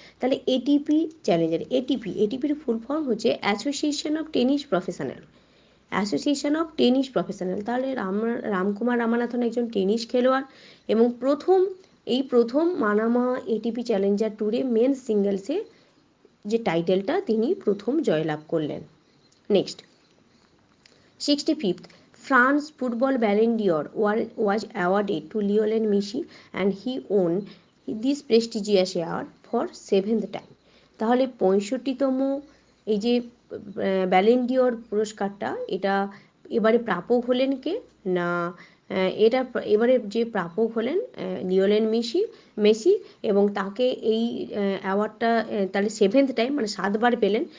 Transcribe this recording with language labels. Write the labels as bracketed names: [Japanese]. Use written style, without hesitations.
[Bangla] তাহলে ATP Challenger, এটিপির full form হচ্ছে association of tennis professional, association of tennis professional. তাহলে রামকুমার রামানাথন একজন টেনিস খেলোয়াড় এবং প্রথম মানামা এটিপি চ্যালেঞ্জার ট্যুরে মেন সিঙ্গেলসে যে টাইটেলটা তিনি প্রথম জয়লাভ করলেন। [English] Next, 65th France football Ballon d'Or was awarded to Lionel Messi and he won this prestigious award for 7th time. [Bangla] তাহলে 65তম এই যে ব্যালেন ডিওর পুরস্কারটা, এটা এবারে প্রাপক হলেন কে না, এটা এবারে যে প্রাপক হলেন লিওনেল মেসি, এবং তাকে এই অ্যাওয়ার্ডটা তাহলে 7th টাইম মানে 7বার পেলেন।